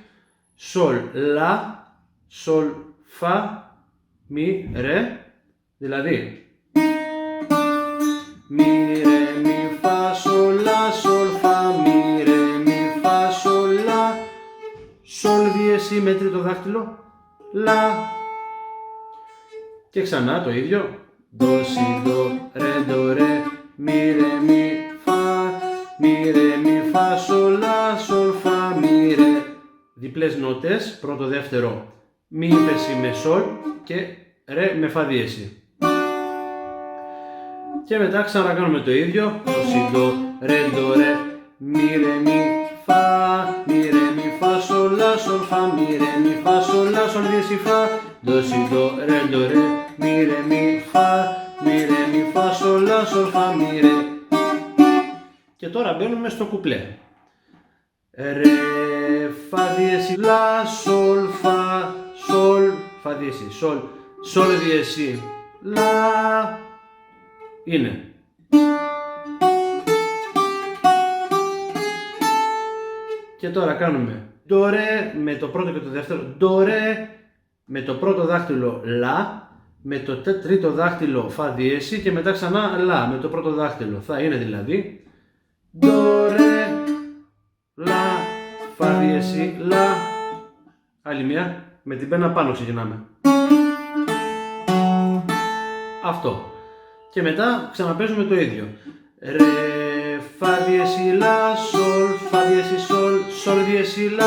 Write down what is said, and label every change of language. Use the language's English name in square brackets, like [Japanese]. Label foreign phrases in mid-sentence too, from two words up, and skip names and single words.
[Greek] Σολ, λα, σολ, φα, μη, ρε, δηλαδή μη, ρε, μη, φα, σολ, λα, σολ, φα, μη, ρε, μη, φα, σολ, λα, σολ διέση με τρίτο δάχτυλο, λα και ξανά το ίδιο, do, si, do, re, do, re, μη, ρε, μη, φα, μη, ρε, μη, φα, σολ, λα, σολ, φα, μη, ρε. Διπλές νότες, πρώτο δεύτερο, μη ύφεση με σολ και ρε με φα διέση. Και μετά ξανακάνουμε το ίδιο, do, si, do, re, do, re, μη, ρε, μη, φα, μη, ρε, μη, φα, σολ, λα, σολ, φα, μη, ρε, μη, φα, σολ, λα, σολ, διέση, φα, do, si, do, re, do, re, μη, ρε, μη, φα, μη, ρε, μη, φα, σολ, λα, σολ, φα, μη, ρε. Και τώρα μπαίνουμε στο κουπλέ. Ρε, φα διέση, λα, σολ, φα, σολ, φα διέση, σολ, σολ διέση, λα, είναι. Και τώρα κάνουμε do, re με το πρώτο και το δεύτερο, do, re με το πρώτο δάχτυλο λα, με το τρίτο δάχτυλο φα διέση και μετά ξανά λα με το πρώτο δάχτυλο. Θα είναι δηλαδή do, re, λα, φα διέση, λα, άλλη μια, με την πένα πάνω ξεκινάμε. Αυτό. Και μετά ξαναπέζουμε το ίδιο. Ρε, φα διέση, λα, σολ, φα διέση, σολ, σολ διέση, λα.